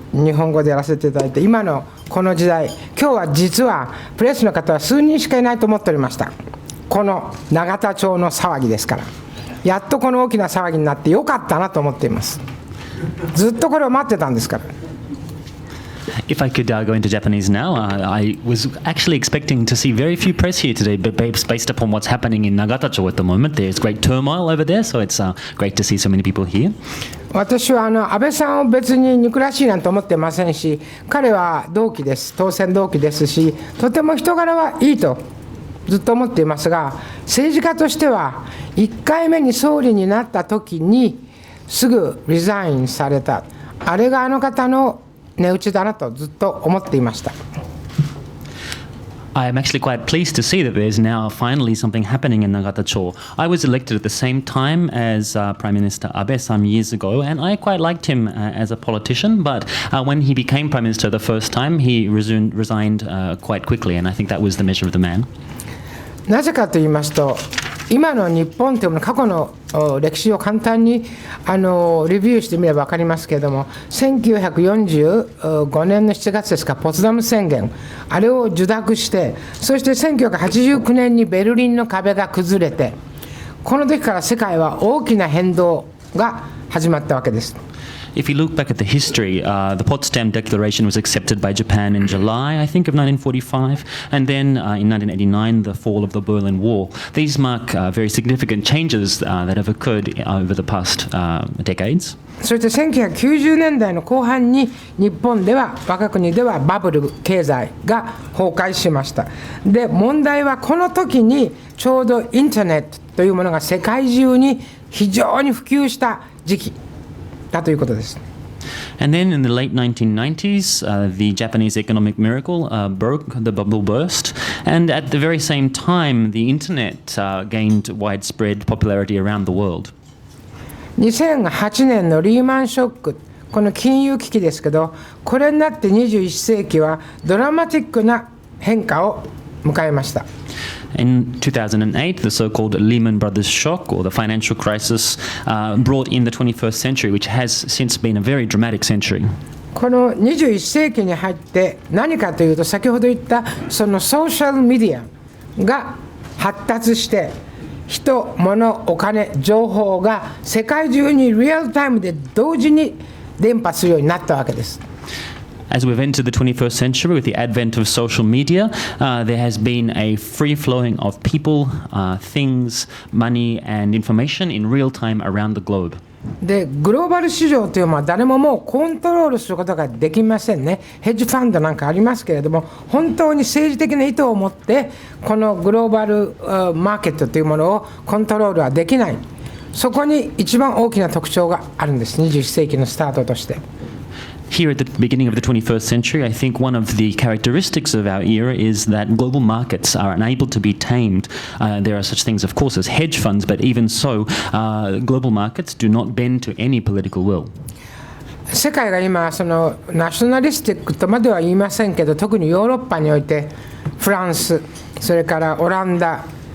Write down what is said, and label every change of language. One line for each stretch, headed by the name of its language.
Japanese: 日本語でやらせていただいて、今のこの時代、今日は実はプレスの方は数人しかいないと思っておりました。この永田町の騒ぎですから、やっとこの大きな騒ぎになってよかったなと思っています。ずっとこれを待ってたんですから。
English: If I could go into Japanese now, I was actually expecting to see very few press here today, but based upon what's happening in Nagatacho at the moment, there's great turmoil over there, so it's great to see so many people here.
Japanese: 私は安倍さんを別に憎らしいなんて思ってませんし、彼は同期です、当選同期ですし、とても人柄はいいとずっと思っていますが、政治家としては1回目に総理になった時にすぐリザインされた、あれがあの方の値打ちだなとずっと思っていました。
English: I am actually quite pleased to see that there's now finally something happening in Nagatacho. I was elected at the same time as Prime Minister Abe some years ago, and I quite liked him as a politician, but when he became Prime Minister the first time, he resigned quite quickly, and I think that was the measure of the man.
Japanese: なぜかと言いますと、今の日本というのは過去の歴史を簡単にレビューしてみれば分かりますけれども、1945年の7月ですか、ポツダム宣言、あれを受諾して、そして1989年にベルリンの壁が崩れて、この時から世界は大きな変動が始まったわけです。
English: If you look back at the history, the Potsdam Declaration was accepted by Japan in July, I think, of 1945, and then in 1989, the fall of the Berlin Wall. These mark very significant changes that have occurred over the past decades.
Japanese: そして1990年代の後半に日本では我が国ではバブル経済が崩壊しました。で、問題はこの時にちょうどインターネットというものが世界中に非常に普及した時期だということです。
English: And then in the late 1990s, the Japanese economic miracle broke, the bubble burst, and at the very same time, the internet gained widespread popularity around the world.
Japanese: 2008年のリーマンショック、この金融危機ですけど、これになって21世紀はドラマティックな変化を迎えました。
English: In 2008, the so-called Lehman Brothers shock, or the financial crisis, brought in the 21st century, which has since been a very dramatic century.
Japanese: この21世紀に入って何かというと、先ほど言ったそのソーシャルメディアが発達して、人、物、お金、情報が世界中にリアルタイムで同時に伝播するようになったわけです。
English: As we've entered the 21st century with the advent of social media, there has been a free flowing of people, things, money, and information in real time around the globe.
Japanese: で、グローバル市場というのは誰ももうコントロールすることができませんね。ヘッジファンドなんかありますけれども、本当に政治的な意図を持ってこのグローバルマーケットというものをコントロールはできない。そこに一番大きな特徴があるんです。21世紀のスタートとして。
English: Here at the beginning of the 21st century, I think one of the characteristics of our era is that global markets are unable to be tamed. There are such things, of course, as hedge funds, but even so, global markets do not bend to any political will.
Japanese: 世界が今そのナショナリスティックとまでは言いませんけど、特にヨーロッパにおいてフランス、それからオランダ、